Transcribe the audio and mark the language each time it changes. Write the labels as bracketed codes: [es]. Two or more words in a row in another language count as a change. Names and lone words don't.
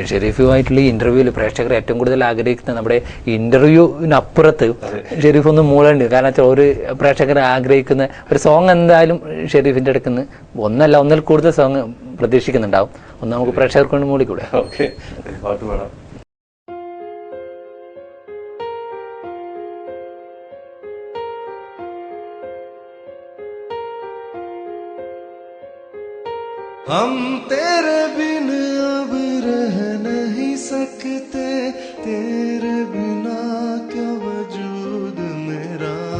[ml] ഷെരീഫുമായിട്ടുള്ള ഈ ഇന്റർവ്യൂവിൽ പ്രേക്ഷകർ ഏറ്റവും കൂടുതൽ ആഗ്രഹിക്കുന്ന നമ്മുടെ ഇന്റർവ്യൂവിനപ്പുറത്ത് ഷെരീഫ് ഒന്ന് മൂളുണ്ട്. കാരണം വെച്ചാൽ ഒരു പ്രേക്ഷകർ ആഗ്രഹിക്കുന്ന ഒരു സോങ് എന്തായാലും ഷെരീഫിന്റെ അടുക്കുന്ന ഒന്നിൽ കൂടുതൽ സോങ് പ്രതീക്ഷിക്കുന്നുണ്ടാവും. ഒന്ന് നമുക്ക് പ്രേക്ഷകർക്ക് കൊണ്ട് മൂളിക്കൂടെ? ഓക്കെ, പാട്ട് പാടാം. [hi] हम तेरे बिन अब रह नहीं सकते, तेरे बिना क्या वजूद मेरा।